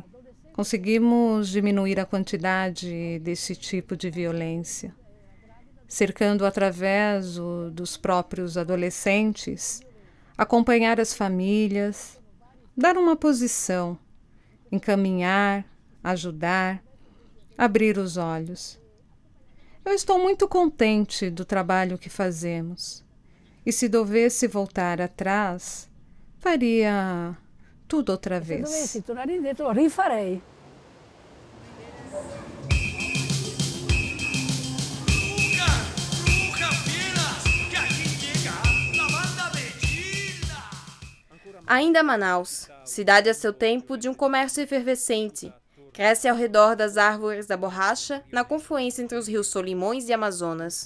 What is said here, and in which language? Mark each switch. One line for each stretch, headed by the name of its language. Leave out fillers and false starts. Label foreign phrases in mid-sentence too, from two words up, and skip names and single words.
Portuguese: Conseguimos diminuir a quantidade desse tipo de violência, cercando através dos próprios adolescentes, acompanhar as famílias, dar uma posição, encaminhar, ajudar, abrir os olhos. Eu estou muito contente do trabalho que fazemos. E se devesse voltar atrás, faria tudo outra vez.
Italian: Se dovessi tornare indietro, rifarei.
Portuguese: Ainda Manaus, cidade a seu tempo de um comércio efervescente, cresce ao redor das árvores da borracha, na confluência entre os rios Solimões e Amazonas.